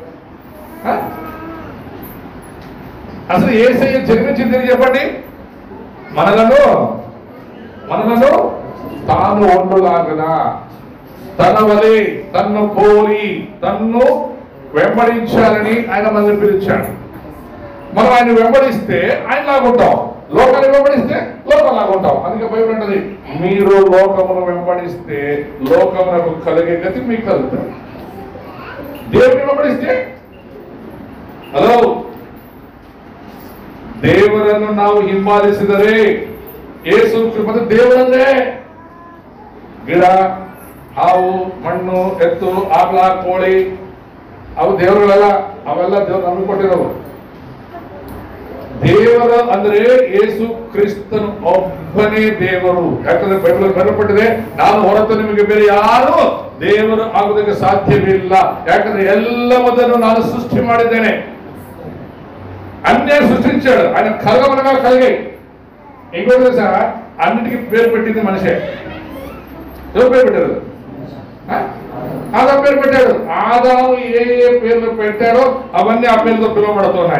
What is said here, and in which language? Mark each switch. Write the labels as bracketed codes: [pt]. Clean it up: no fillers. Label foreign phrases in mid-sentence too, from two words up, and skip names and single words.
[te] అసలు ఏసయ్య జన్మించింది చెప్పండి, మనలను తాను వండులాగన తన వలె తన్ను కోరి తన్ను వెంబడించాలని ఆయన మనల్ని పిలిచాడు. మనం ఆయన వెంబడిస్తే ఆయన లాగుంటాం, లోకాన్ని వెంబడిస్తే లోకం లాగుంటాం. అందుకే బైబిల్ అంటది, మీరు లోకమును వెంబడిస్తే లోకమునకు కలిగే గతి మీకు కలుగుతారు. దేవుని వెంబడిస్తే [kn] ಹಲೋ ದೇವರನ್ನು ನಾವು ಹಿಂಬಾಲಿಸಿದರೆ ಯೇಸು ಮತ್ತು ದೇವರನ್ನೇ ಗಿಡ ಹಾವು ಮಣ್ಣು ಎತ್ತು ಆಕಳ ಕೋಳಿ ಅವು ದೇವರುಗಳಲ್ಲ, ಅವೆಲ್ಲ ದೇವರು ನಮಗೆ ಕೊಟ್ಟಿರೋರು. ದೇವರ ಅಂದ್ರೆ ಯೇಸು ಕ್ರಿಸ್ತನು ಒಬ್ಬನೇ ದೇವರು. ಯಾಕಂದ್ರೆ ಬೈಬಲ್ ಬರೆಯಲ್ಪಟ್ಟಿದೆ, ನಾನು ಹೊರತು ನಿಮಗೆ ಬೇರೆ ಯಾರು ದೇವರು ಆಗುವುದಕ್ಕೆ ಸಾಧ್ಯವಿಲ್ಲ. ಯಾಕಂದ್ರೆ ಎಲ್ಲವನ್ನೂ ನಾನು ಸೃಷ್ಟಿ ಮಾಡಿದ್ದೇನೆ. [te] అన్నే సృష్టించాడు ఆయన, కలగమనగా కలిగాయి. ఇంకోటి తెలుసా, అన్నిటికీ పేరు పెట్టింది మనిషే. ఎవరు పేరు పెట్టారు? ఆదాము పేరు పెట్టాడు. ఆదాము ఏ ఏ పేర్లు పెట్టాడో అవన్నీ ఆ పేరుతో పిలువబడుతున్నాయి.